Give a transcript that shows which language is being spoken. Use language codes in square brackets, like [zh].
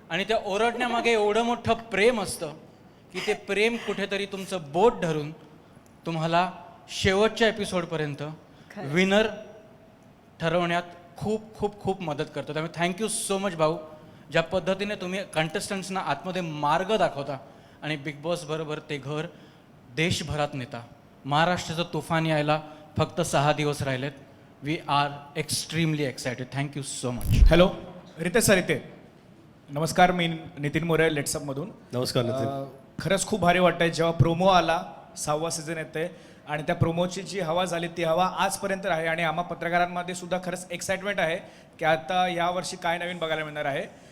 [mr] आणि त्या ओरडण्यामागे एवढं मोठं प्रेम असतं की ते प्रेम कुठेतरी तुमचं बोट धरून तुम्हाला शेवटच्या एपिसोडपर्यंत विनर ठरवण्यात खूप खूप खूप मदत करतो. त्यामुळे [en] thank you so much [mr] भाऊ, ज्या पद्धतीने तुम्ही कंटेस्टंट्सना आतमध्ये मार्ग दाखवता आणि बिग बॉस बरोबर ते घर देशभरात नेता. महाराष्ट्राचं तुफान यायला फक्त 6 दिवस राहिलेत. [en] We are extremely excited. Thank you so much. [mr] Hello Riteish sir इथे. नमस्कार, मी नितीन मोरे लेट्सअपमधून. नमस्कार नितीन. खरंच खूप भारी वाटतंय जेव्हा प्रोमो आला. 6वा सीझन येते आणि त्या प्रोमोची जी हवा झाली ती हवा आजपर्यंत आहे. आणि आम्हा पत्रकारांमध्ये सुद्धा खरंच एक्साइटमेंट आहे की आता यावर्षी काय नवीन बघायला मिळणार आहे.